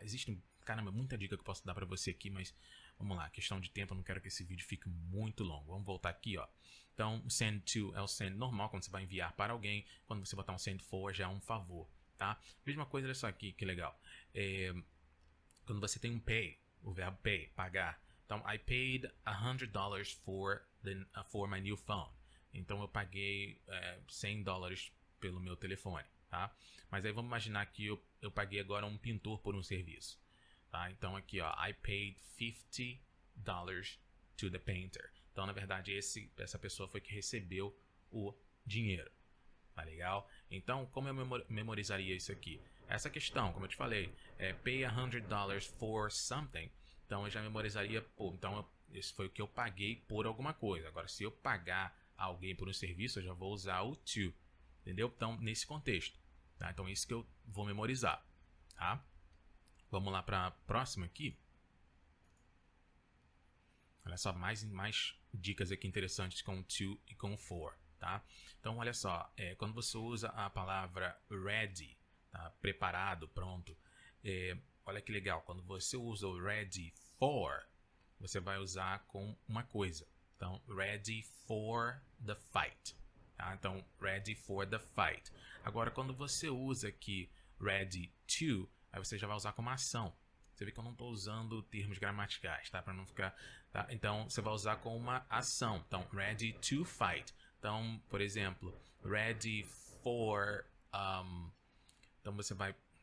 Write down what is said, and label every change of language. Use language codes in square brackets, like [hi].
[pt] Existe, caramba, muita dica que eu posso dar para você aqui, mas vamos lá, questão de tempo, eu não quero que esse vídeo fique muito longo. Vamos voltar aqui, ó. Então, o send to é o send normal, quando você vai enviar para alguém. Quando você botar um send for, já é um favor, tá? Mesma coisa, olha só aqui, que legal. Quando você tem um pay, o verbo pay, pagar. [en] Então, I paid $100 for my new phone. [pt] Então, eu paguei $100 pelo meu telefone, tá? Mas aí vamos imaginar que eu paguei agora um pintor por um serviço. Tá? Então aqui, ó, [en] I paid $50 to the painter. [pt] Então, na verdade, essa pessoa foi que recebeu o dinheiro. Tá legal? Então, como eu memorizaria isso aqui? Essa questão, como eu te falei, pay $100 for something. Então, eu já memorizaria, então, esse foi o que eu paguei por alguma coisa. Agora, se eu pagar alguém por um serviço, eu já vou usar o to. Entendeu? Então, nesse contexto. Tá? Então, é isso que eu vou memorizar. Tá? Vamos lá para a próxima aqui. Olha só, mais dicas aqui interessantes com to e com for, tá? Então, olha só, quando você usa a palavra ready, tá? Preparado, pronto. Olha que legal, quando você usa o ready for, você vai usar com uma coisa. [en] Então, ready for the fight. Tá? Então, ready for the fight. [pt] Agora, quando você usa aqui ready to, aí você já vai usar como ação. Você vê que eu não estou usando termos gramaticais, tá? Para não ficar... Tá? Então, você vai usar com uma ação. Então, ready to fight. Então, por exemplo, ready for... então, você vai...